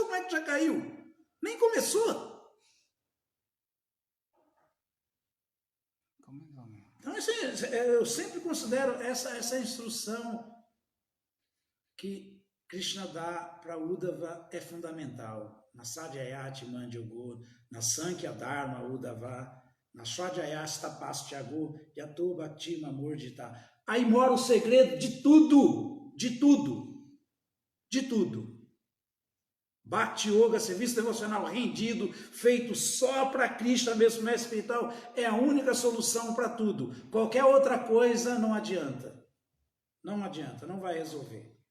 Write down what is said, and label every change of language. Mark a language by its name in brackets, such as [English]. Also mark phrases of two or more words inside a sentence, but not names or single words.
[Portuguese] Como é que já caiu? Nem começou. Então, eu sempre considero essa instrução que Krishna dá para Uddhava é fundamental. [Sanskrit] न साधयति मां योगो न साङ्ख्य धर्म उद्धव न स्वाध्यायस्तपस्त्यागो यतो भक्ति ममोर्जिता. [Portuguese] Aí mora o segredo de tudo, de tudo, de tudo. Bhakti Yoga, serviço devocional rendido, feito só para Krishna, mesmo mestre espiritual, é a única solução para tudo. Qualquer outra coisa não adianta. Não adianta, não vai resolver.